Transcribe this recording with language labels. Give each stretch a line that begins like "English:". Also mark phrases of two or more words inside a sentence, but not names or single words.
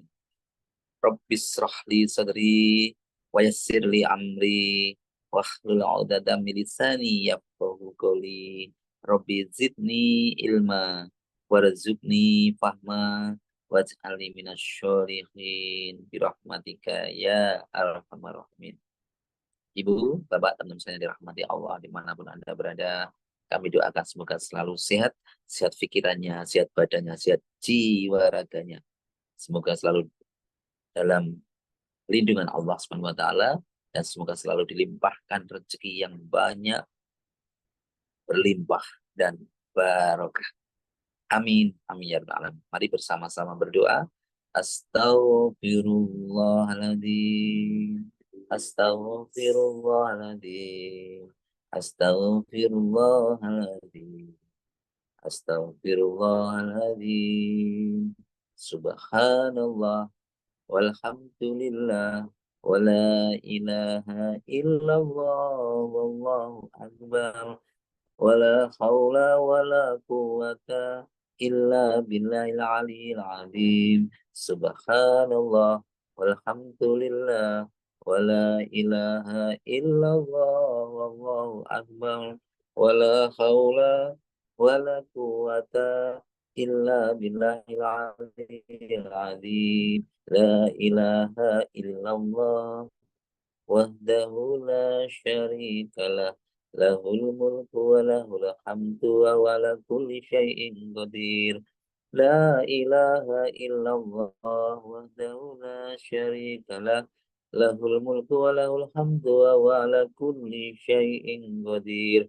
Arabic: رب اشرح لي صدري ويسر لي أمري واحلل عقدة من لساني يفقهوا قولي. رب زدني علما وارزقني فهما واجعلني من الصالحين برحمتك يا أرحم الراحمين.
Indonesian: Ibu, Bapak, teman-teman saya dirahmati Allah dimanapun Anda berada, kami doakan semoga selalu sehat, sehat pikirannya, sehat badannya, sehat jiwa raganya. Semoga selalu dalam lindungan Allah
Arabic: سبحانه وتعالى
Indonesian: dan semoga selalu dilimpahkan rezeki yang banyak, berlimpah dan barokah.
Arabic: آمين. آمين يا رب العالمين.
Indonesian: Mari bersama-sama berdoa. Astaghfirullahaladzim.
Arabic: أستغفر الله العظيم. أستغفر الله العظيم. أستغفر الله العظيم. سبحان الله والحمد لله ولا إله إلا الله والله أكبر ولا حول ولا قوة إلا بالله العلي العظيم. سبحان الله والحمد لله ولا إله إلا الله والله أكبر ولا حول ولا قوة إلا بالله العلي العظيم. لا إله إلا الله وحده لا شريك له له الملك وله الحمد وعلى كل شيء قدير. لا إله إلا الله وحده لا شريك له له الملك وله الحمد وعلى كل شيء قدير.